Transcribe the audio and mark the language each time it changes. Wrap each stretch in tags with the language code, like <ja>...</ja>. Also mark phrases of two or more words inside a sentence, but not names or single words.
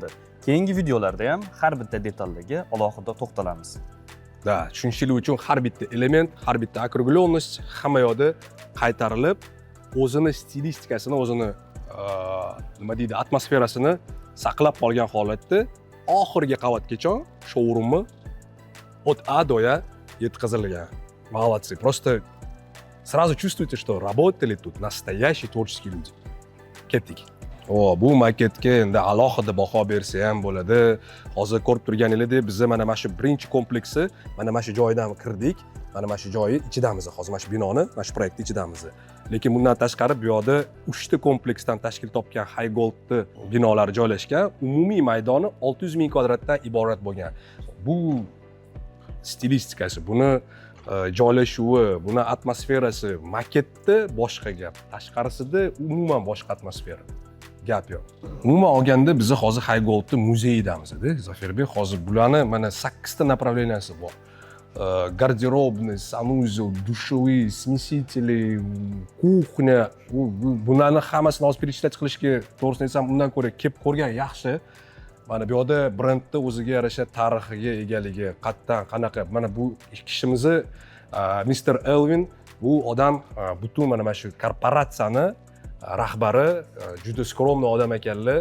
<uz>Keyingi videolarda ham har bitta detallarga alohida to'xtalamiz. Da, tushunishlik uchun har bitta element, har bitta округленность hamma yoqda qaytarilib, o'zini stilistikasini, o'zini nima deydi, atmosferasini saqlab qolgan holatda oxirgi qavatgacha showroomni</uz> <ru>от А до Я</ru> <uz>yetkazilgan. Молодцы.</uz> <ru>Просто сразу чувствуете, что работали тут naстоящие творческие люди.</ru> <uz>Ketdik. Bu maketga endi alohida baho bersa ham bo'ladi. Hozir ko'rib turganingizdek, biz mana shu birinchi kompleksi, mana shu joydan kirdik. Mana shu joyi ichidamiz. Hozir mana shu binoni, mana shu proyektni ichidamiz. Lekin bundan tashqari bu yoqda 3 ta kompleksdan tashkil topgan Haygoldni binolari joylashgan. Umumiy maydoni 600 ming kvadratdan iborat bo'lgan. Bu stilistikasi, buni joylashuvi, buni atmosferasi, maketda boshqa gap. Tashqarisida umuman boshqa atmosfera. Gap yo'q. Umuman olganda biz hozir Haygoldni muzeydamiz-da. Zafirbek, hozir bularni mana 8 ta направленияsi bor.</uz> <ru>Гардеробный, санузел, душевые, смесители, кухня.</ru> <uz>Bularni hammasini hozir перечислять qilishga to'g'risini aytsam, undan ko'ra kelib ko'rgan yaxshi. Mana bu yerda brendni o'ziga yarasha tarixiga egaligi, qattan qanaqa. Mana bu kishimizni Mr. Elvin, bu odam butun mana shu korporatsiyani rahbari, juda skromniy odam ekanlar.</uz>